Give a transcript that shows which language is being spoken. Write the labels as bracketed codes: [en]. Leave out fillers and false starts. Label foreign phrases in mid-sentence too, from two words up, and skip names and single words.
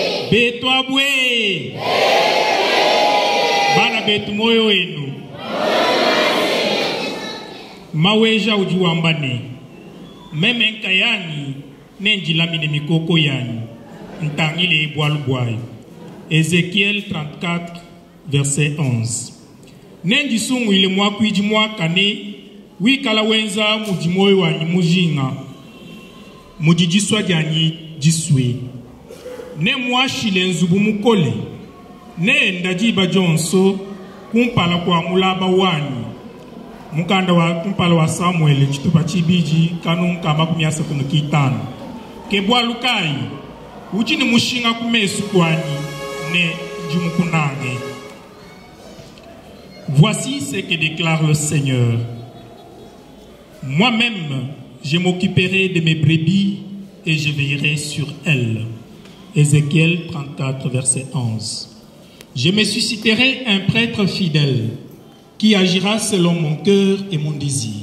[lua] Betwa bwe. Bana betu moyo wenu. Maweja ujuambane. Meme nkayani nenjilamine mikoko yani. Ntangile boalubwai. [fr] Ézéchiel 34 verset 11. [lua] Nenji sungu ile mwaku iji mwakane wikala wenza mujimoyo wanyi mujinga mujijiswa janyi jiswe ne mwashile nzubu mukole ne ndajiba jonso kumpala kwa mulaba wani mukanda wa kumpala wa Samuel chitupa chibiji kanunka makumyasa kunukitano kebwa lukai uchini mushinga kumesu kwani ne jumukunange. [fr] Voici ce que déclare le Seigneur. Moi-même, je m'occuperai de mes brebis et je veillerai sur elles. Ézéchiel 34, verset 11. Je me susciterai un prêtre fidèle qui agira selon mon cœur et mon désir.